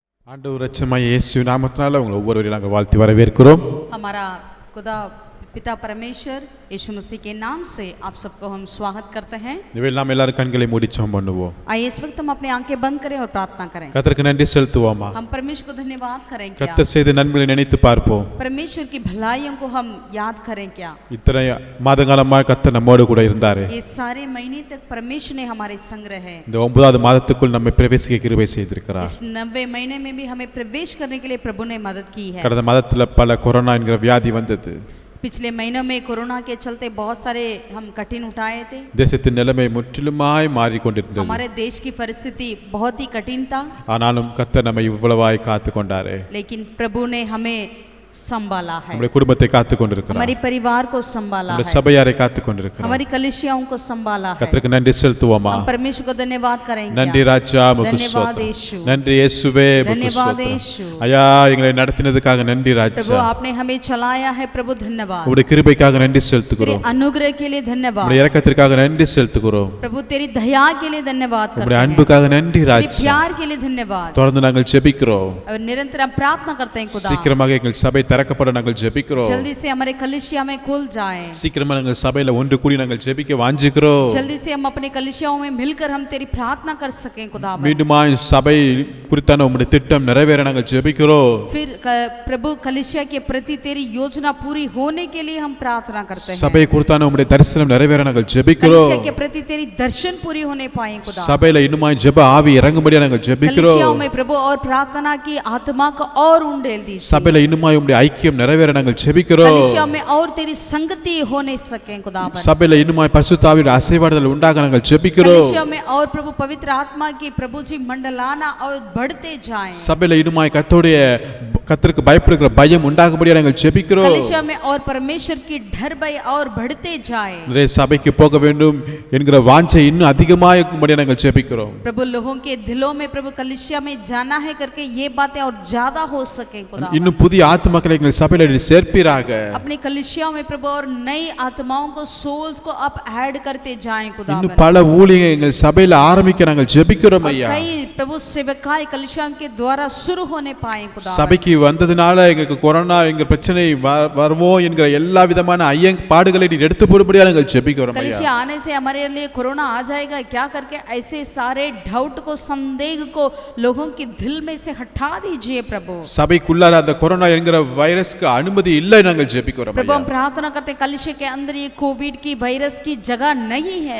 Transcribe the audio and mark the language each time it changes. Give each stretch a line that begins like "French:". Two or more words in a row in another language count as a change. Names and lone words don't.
Tamil: ஆண்டவர் இரட்சகமாகிய இயேசு நாமத்தினால உங்களை ஒவ்வொருவரையும் நாங்கள் வாழ்த்தி வரவேற்கிறோம்.
Hindi: हमारा खुदा पिता परमेश्वर यीशु मसीह के नाम से आप सबको हम स्वागत करते हैं.
Tamil: இவையில் நாம் எல்லாரும் கண்களை மூடி ஜெபம் பண்ணுவோம்.
Hindi: आइए इस वक्त हम अपनी आंखें बंद करें और प्रार्थना करें.
Tamil: கர்த்தருக்கு நன்றி செலுத்துவோமா?
Hindi: हम परमेश्वर को धन्यवाद करें क्या?
Tamil: கர்த்தர் செய்த நன்மைகளை நினைத்து பார்ப்போம்.
Hindi: परमेश्वर की भलाइयों को हम याद करें क्या?
Tamil: இத்தனை மாதகாலமாக கர்த்தர் நம்மோடு கூட இருந்தாரே.
Hindi: ये सारे महीने तक परमेश्वर ने हमारे संग रहे.
Tamil: இந்த 9வது மாதத்துக்குள் நம்மை பிரவேசிக்க கிருபை செய்திருக்கிறார்.
Hindi: इस 90 महीने में भी हमें प्रवेश करने के लिए प्रभु ने मदद की है.
Tamil: கடந்த மாதத்துல பல கொரோனா என்கிற வியாதி வந்தது.
Hindi: पिछले महीनों में कोरोना के चलते बहुत सारे हम कठिन उठाए थे.
Tamil: தேசத்தின் நிலைமை முற்றிலுமாய் மாறிக்கொண்டிருந்தது.
Hindi: हमारे देश की परिस्थिति बहुत ही कठिन था.
Tamil: ஆனாலும் கர்த்தர் நம்மை இவ்வளவாய் காத்து கொண்டாரே.
Hindi: लेकिन प्रभु ने हमें संभाला है.
Tamil: நம்முடைய குடும்பத்தை காத்து கொண்டிருக்கிறார்.
Hindi: हमारी परिवार को संभाला
Tamil: நம்முடைய
Hindi: है.
Tamil: சபையாரை காத்து கொண்டிருக்கிறார்.
Hindi: हमारी कलिसियाओं को संभाला है.
Tamil: கர்த்தருக்கு நன்றி செலுத்துவோமா?
Hindi: हम परमेश्वर को धन्यवाद करेंगे.
Tamil: நன்றி ராஜா, உமக்கு
Hindi: धन्यवाद
Tamil: ஸ்தோத்திரம்.
Hindi: यीशु.
Tamil: நன்றி இயேசுவே, உமக்கு
Hindi: धन्यवाद
Tamil: ஸ்தோத்திரம்.
Hindi: यीशु.
Tamil: ஐயா, எங்களை நடத்தினதுக்காக நன்றி
Hindi: प्रभु
Tamil: ராஜா.
Hindi: आपने हमें चलाया है. प्रभु धन्यवाद.
Tamil: உம்முடைய கிருபைக்காக நன்றி
Hindi: तेरे
Tamil: செலுத்துகிறோம்.
Hindi: अनुग्रह के लिए धन्यवाद.
Tamil: உம்முடைய இரக்கத்திற்காக நன்றி செலுத்துகிறோம்.
Hindi: प्रभु तेरी दया के लिए धन्यवाद करते
Tamil: உம்முடைய
Hindi: हैं.
Tamil: அன்புக்காக நன்றி
Hindi: तेरे
Tamil: ராஜா.
Hindi: प्यार के लिए धन्यवाद.
Tamil: தொடர்ந்து நாங்கள் ஜெபிக்கிறோம்.
Hindi: और निरंतर हम प्रार्थना करते हैं खुदा.
Tamil: சீக்கிரமாக எங்கள் சபை திறக்கப்பட நாங்கள் ஜெபிக்கிறோம்.
Hindi: जल्दी से हमारे कलिसिया में खुल जाए.
Tamil: சீக்கிரமா நாங்கள் சபையில ஒன்று கூடி நாங்கள் ஜெபிக்க வாஞ்சிக்கிறோம்.
Hindi: जल्दी से हम अपने कलिसियाओं में मिलकर हम तेरी प्रार्थना कर सकें खुदा.
Tamil: மீண்டுமாய் சபை குறித்தான உம்முடைய திட்டம் நிறைவேற நாங்கள் ஜெபிக்கிறோம்.
Hindi: फिर प्रभु कलिसिया के प्रति तेरी योजना पूरी होने के लिए हम प्रार्थना करते हैं.
Tamil: சபை குறித்தான உம்முடைய தரிசனம் நிறைவேற நாங்கள் ஜெபிக்கிறோம்.
Hindi: कलिसिया के प्रति तेरी दर्शन पूरी होने पाए खुदा.
Tamil: சபையில இன்னுமாய் ஜெப ஆவி இறங்கும்படியா நாங்கள் ஜெபிக்கிறோம்.
Hindi: कलिसियाओं में प्रभु और प्रार्थना की आत्मा को और उंडेल दीजिए.
Tamil: சபையில இன்னுமாய் உம்முடைய ஐக்கியம் நிறைவேற நாங்கள் ஜெபிக்கிறோம்.
Hindi: कलिसिया में और तेरी संगति होने सके खुदा.
Tamil: சபையில இன்னுமாய் பரிசுத்த ஆவியின் அசைவாடுதல் உண்டாக நாங்கள் ஜெபிக்கிறோம்.
Hindi: कलिसिया में और प्रभु पवित्र आत्मा की प्रभु जी मंडलाना और बढ़ते जाएं.
Tamil: சபையில இன்னுமாய் கர்த்தருக்கு பயப்படுகிற பயம் உண்டாகும்படியா நாங்கள் ஜெபிக்கிறோம்.
Hindi: कलिसिया में और परमेश्वर की डर भय और बढ़ते जाए.
Tamil: நிறைய சபைக்கு போக வேண்டும் என்கிற வாஞ்சை இன்னும் அதிகமாகும்படியா நாங்கள் ஜெபிக்கிறோம்.
Hindi: प्रभु लोगों के दिलों में प्रभु कलिसिया में जाना है करके ये बातें और ज्यादा हो सके खुदा.
Tamil: இன்னும் புதிய ஆத்துமக்களை எங்கள் சபையில சேர்ப்பீராக.
Hindi: अपनी कलिसियाओं में प्रभु और नई आत्माओं को सोल्स को आप ऐड करते जाएं खुदा.
Tamil: இன்னும் பல ஊழியங்கள் எங்கள் சபையில ஆரம்பிக்க நாங்கள் ஜெபிக்கிறோம் ஐயா.
Hindi: कई प्रभु सेवकाई कलिसिया के द्वारा शुरू होने पाए खुदा.
Tamil: சபைக்கு வந்ததுனால எங்களுக்கு கொரோனா எங்க பிரச்சனை வருவோம் என்கிற எல்லா விதமான ஐயப்பாடுகளை நீர் எடுத்து போடும்படியா நாங்கள் ஜெபிக்கிறோம் ஐயா.
Hindi: कलिसिया आने से हमारे लिए कोरोना आ जाएगा क्या करके ऐसे सारे डाउट को संदेह को लोगों के दिल में से हटा दीजिए प्रभु.
Tamil: சபைக்குள்ளார அந்த கொரோனா என்கிற வைரஸ்க்கு அனுமதி இல்லை நாங்கள் ஜெபிக்கிறோம்
Hindi: प्रभु
Tamil: ஐயா.
Hindi: हम प्रार्थना करते कलिसिया के अंदर ये कोविड की वायरस की जगह नहीं है.